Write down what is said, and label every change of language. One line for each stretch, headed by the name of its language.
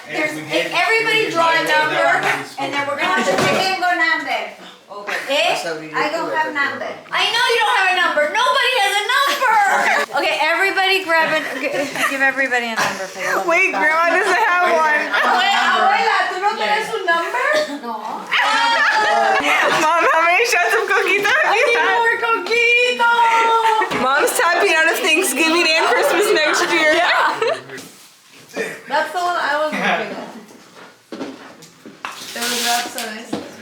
English: Everybody draw a number, and then we're gonna have to pick a number. Eh? I don't have number. I know you don't have a number. Nobody has a number. Okay, everybody grab it. Give everybody a number. For the Wait, Grandma doesn't have one.
Spanish: Abuela, ¿tú no tienes un number? No.
English: Mom, how many shots of coquito have you had? More coquito. Mom's tapping out of Thanksgiving and Christmas next year. That's the one I was looking at. That was wrapped so nice.